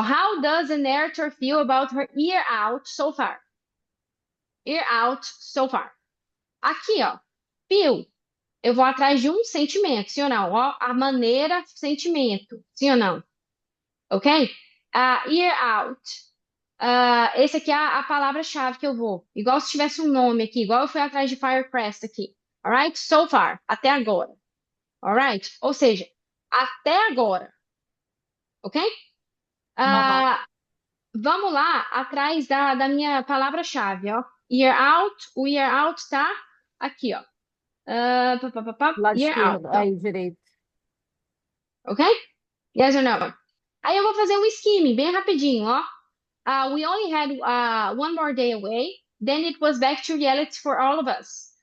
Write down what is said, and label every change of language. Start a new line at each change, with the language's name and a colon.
English: How does the narrator feel about her ear out so far? Ear out so far.
Portuguese: Aqui, ó.
English: Feel.
Portuguese: Eu vou atrás de um sentimento, sim ou não? Ó, a maneira, sentimento, sim ou não? Ok? Ear out. Esse aqui é a palavra-chave que eu vou. Igual se tivesse um nome aqui, igual eu fui atrás de Firecrest aqui.
English: Alright? So far,
Portuguese: até agora.
English: Alright?
Portuguese: Ou seja, até agora. Ok? Aham. Vamos lá, atrás da minha palavra-chave, ó. Ear out, o ear out tá aqui, ó. Lado
English: Ear out,
Portuguese: esquerdo, ó. aí, direito.
English: Ok? Yes or no?
Portuguese: Aí eu vou fazer um skimming bem rapidinho, ó.
English: We only had one more day away. Then it was back to reality for all of us.